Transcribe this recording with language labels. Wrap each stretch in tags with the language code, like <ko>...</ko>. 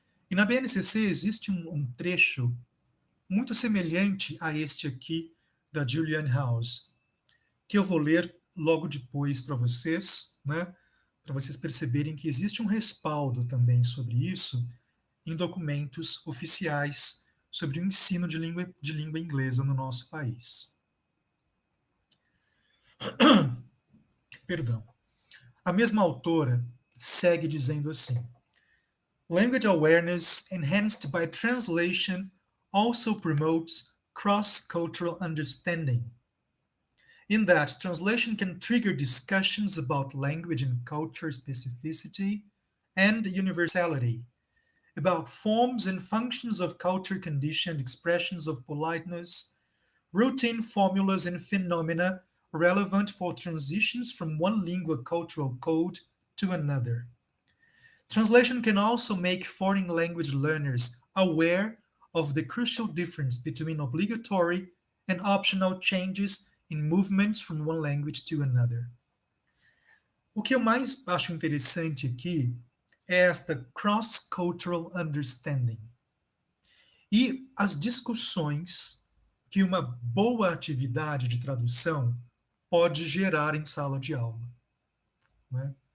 <pt>E na BNCC existe um trecho muito semelhante a este aqui da Julian House, que eu vou ler logo depois para vocês, né? Para vocês perceberem que existe um respaldo também sobre isso em documentos oficiais sobre o ensino de língua inglesa no nosso país. Perdão. A mesma autora segue dizendo assim:</pt> <en>Language awareness enhanced by translation also promotes cross-cultural understanding, in that translation can trigger discussions about language and culture specificity and universality, about forms and functions of culture-conditioned expressions of politeness, routine formulas and phenomena relevant for transitions from one lingua cultural code to another. Translation can also make foreign language learners aware of the crucial difference between obligatory and optional changes in movements from one language to another.</en> <pt>O que eu mais acho interessante aqui é esta cross-cultural understanding e as discussões que uma boa atividade de tradução pode gerar em sala de aula, né?</pt>